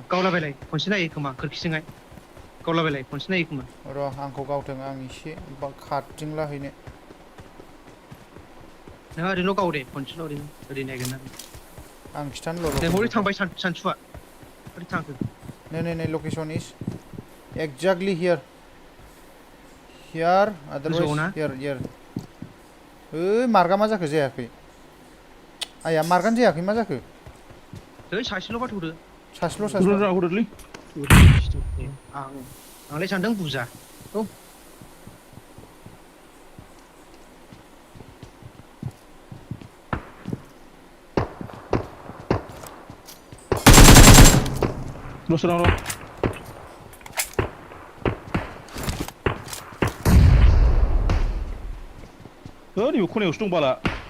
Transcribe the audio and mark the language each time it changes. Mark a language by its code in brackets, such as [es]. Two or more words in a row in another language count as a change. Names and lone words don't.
[brx] गावलाबायलाय खनसे नायो खोमा खोरखिजोंहाय गावलाबायलाय खनसे नायो खोमा र' आंखौ गावथों आं एसे खारथिंलाहैनो नोंहा ओरैनोल' गाव दे खनसेल' ओरै नायगोन ना आं खिथानो नै हरै थांबाय सानसुआ ओरै थांखो [en] नै location is exactly here otherwise [brx] गोजौआव ना here ओइ मार्गा मा जाखो जायाखै आया मार्गानो जायाखै मा जाखो जै सासेल'बा थौदो सासेल' हरदोलै आंलाय सानदों बुजा औ दस्रा र' नैबे खनायावसो दं बाला